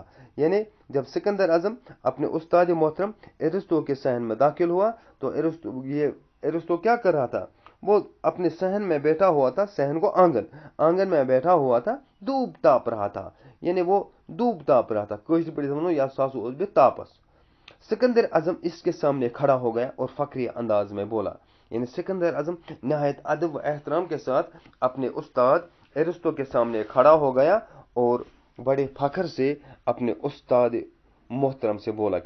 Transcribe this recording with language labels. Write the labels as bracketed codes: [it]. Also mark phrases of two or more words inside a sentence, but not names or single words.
[ur] یعنی جب سکندر اعظم اپنے استاد محترم ارسطو کے صحن میں داخل ہوا تو ارسطو کیا کر رہا تھا؟ وہ اپنے صحن میں بیٹھا ہوا تھا. صحن کو آنگن میں بیٹھا ہوا تھا، دھوپ تاپ رہا تھا. یعنی وہ دھوپ تاپ رہا تھا. [ks] کٲشِر پٲٹھۍ وَنو یا ساسو اوس بیٚیہِ تاپس. [ur] سکندر اعظم اس کے سامنے کھڑا ہو گیا اور فخری انداز میں بولا. یعنی سکندر اعظم نہایت ادب و احترام کے ساتھ اپنے استاد ارسطو کے سامنے کھڑا ہو گیا اور بڑے فخر سے اپنے استاد محترم سے بولا.